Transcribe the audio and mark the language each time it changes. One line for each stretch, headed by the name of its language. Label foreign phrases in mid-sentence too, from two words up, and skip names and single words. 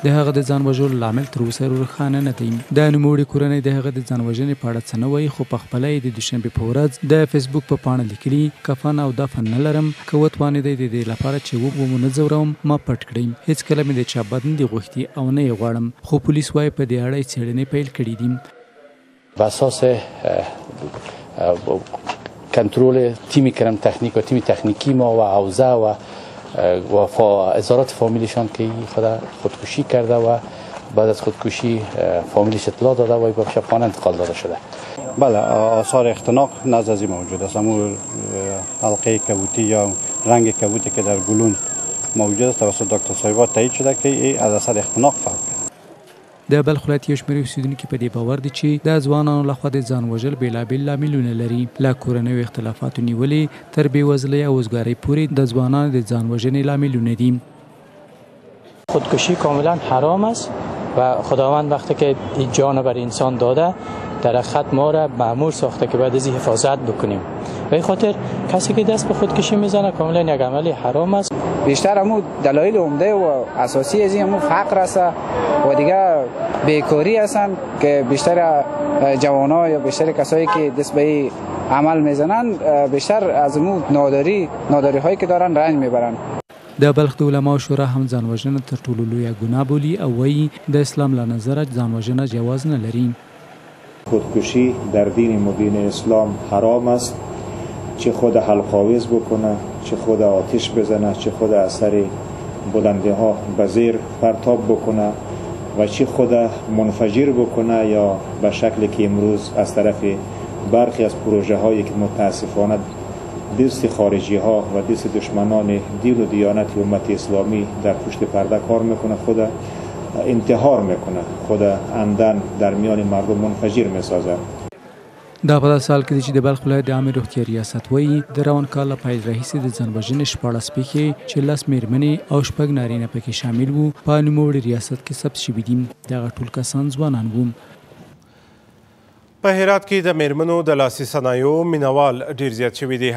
Pashto: د هغه د ځان وژلو لامل تر اوسه روښانه نه دی. د نوموړي کورنۍ د هغه د ځان وژنې په اړه څه نه وایي، خو پخپله یې د دوشنبې په ورځ د فیسبوک په پاڼه لیکلي کفن او دفن نه لرم، که وتوانېدی د دې لپاره چې ومو نه ځورم ما پټ کړئ. هېڅکله مې د چا بد نه دی غوښتي او نه یې غواړم، خو پولیس وایي په دې اړه یې څېړنې پیل کړي دي.
Persian: بر اساس کنترل تیم کرم تکنیک و تیم تکنیکی ما و حوزه و ازارات فامیلشان که خودکشی کرده و بعد از خودکشی فامیلش اطلاع داده و به شفاخانه انتقال داده شده. بله، آثار اختناق نزد از این موجود است. همون حلقه کبوتی یا رنگ کبوتی که در گلون موجود است توسط دکتر صاحبا تایید شده که این از اثر اختناق فعال.
Pashto: د بلخ ولایت یو شمېر اوسېدونکي په دې باور دي چې د ځوانانو لخوا د ځان وژل بېلابېل لاملونه لري، له کورنیو اختلافاتو نیولې تر بېوزلۍ او وزګارۍ پورې د ځوانانو د ځان وژنې لاملونه دي.
Persian: خودکشی کاملا حرام است و خداوند وقتی که این جان بر انسان داده در خط ما را مأمور ساخته که باید از این حفاظت بکنیم. به این خاطر کسی که دست به خودکشی میزنه کاملا یک عمل حرام است. بیشتر همون دلایل عمده و اساسی از این همون فقر است و دیگه بیکاری هستن که بیشتر جوان‌ها یا بیشتر کسایی که دست به عمل میزنن بیشتر از همون ناداری هایی که دارن رنج میبرن.
Pashto: د بلخ د علماو شورا هم ځان وژنه تر ټولو لویه ګناه بولي او وایي د اسلام له نظره ځان وژنه جواز نه لري.
Persian: خودکشی در دین مبین اسلام حرام است، چه خود حلقاویز بکنه، چه خود آتش بزنه، چه خود اثر بلنده ها به زیر پرتاب بکنه و چه خود منفجر بکنه یا به شکلی که امروز از طرف برخی از پروژه هایی که متاسفانه دست خارجی ها و دست دشمنان دین و دیانت امت اسلامی در پشت پرده کار میکنه، خود انتحار میکنه، خود عمدن در میان مردم منفجر میسازه.
Pashto: دا په سال کې چې د بلخ ولایت د عامه روغتیا ریاست وایي د روان کال پیل راهیسې د ځان وژنې 14 پیښې چې 10 میرمنې او 6 نارینه پکې شامل وو په نوموړي ریاست کې ثبت شوي دي. دغه ټول کسان ځوانان وو. په هرات کې د میرمنو د لاسي صنایعو مینوال ډیر زیات شوي دي.